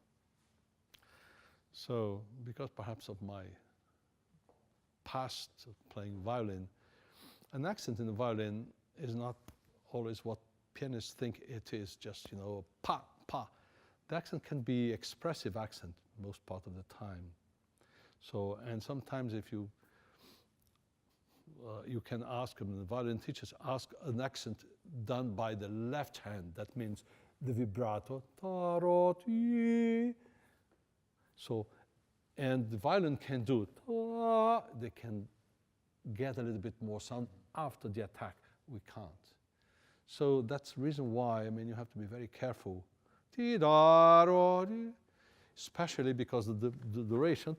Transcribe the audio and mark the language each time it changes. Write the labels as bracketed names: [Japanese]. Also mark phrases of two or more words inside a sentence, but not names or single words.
[English] So, because perhaps of my past of playing violin, an accent in the violin is not always what pianists think it is, just, pa, pa. The accent can be expressive accent most part of the time. So, and sometimes if you can ask them, the violin teachers ask an accent done by the left hand. That means the vibrato, ta, ro, ti. So, and the violin can do it. They can get a little bit more sound after the attack. We can't. So that's the reason why, you have to be very careful. Especially because of the duration.